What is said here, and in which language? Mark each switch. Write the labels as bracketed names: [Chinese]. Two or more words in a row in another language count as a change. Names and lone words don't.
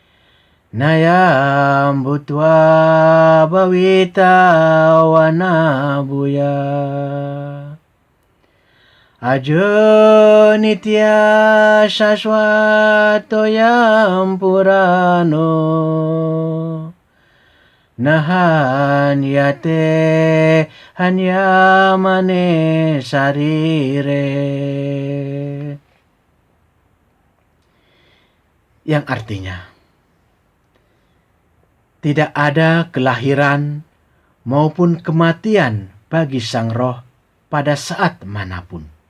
[Sanskrit] Nayam bhutva bhavita wa nabuya Ajo nitya shashwato yam purano Nahanyate hanyamane sharire. [Indonesian] Yang artinya, tidak ada kelahiran maupun kematian bagi sang roh pada saat manapun.